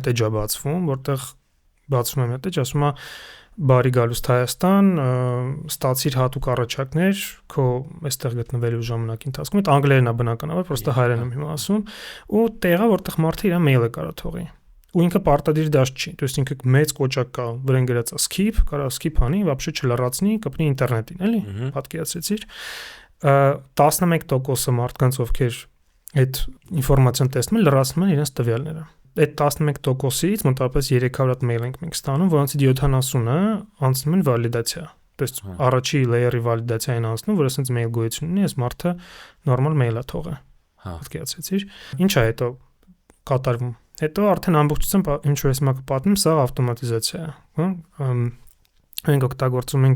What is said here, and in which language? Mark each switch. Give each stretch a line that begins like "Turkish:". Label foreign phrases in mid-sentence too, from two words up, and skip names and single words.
Armenian: հատ էջ է բացվում, որտեղ բացվում է մի հատ էջ, ասում է բարի գալուստ Հայաստան, ստացիր հատուկ առաջարկներ քո այստեղ գտնվելու ժամանակի ընթացքում, այդ անգլերեն է բնականաբար, պրոստը հայերեն եմ հիմա ասում, ու տեղը, որտեղ մարդը իր մեյլը կարա թողի։ Ու ինքը պարտադիր դաշտ չի,
Russian: то есть
Armenian: ինքը մեծ կոճակ կա, վրան գրած է skip, կարա skip անի, вообще չլրացնի, կպնի ինտերնետին, էլի, պատկերացրեցիր։ 11%-ը մարդկանց, ովքեր այդ ինֆորմացիան տեսնում են, լրացնում են իրենց տվյալները։ Այդ 11%-ից մոտավորապես 300 հատ մեյլ ենք մենք ստանում, որոնցից 70-ը անցնում են վալիդացիա։
Russian: То есть
Armenian: առաջի layer-ի վալիդացիային անցնում, որ ասենց մեյլ գոյություն ունի, այս մարդը նորմալ մեյլ է թողը։ Պատկերացրեցիր։ Ինչ է հետո կատարվում։ Հետո արդեն ամբողջությամբ ինչ որ ես մակը պատմում, սա ավտոմատիզացիա է, հա։ Մենք օգտագործում ենք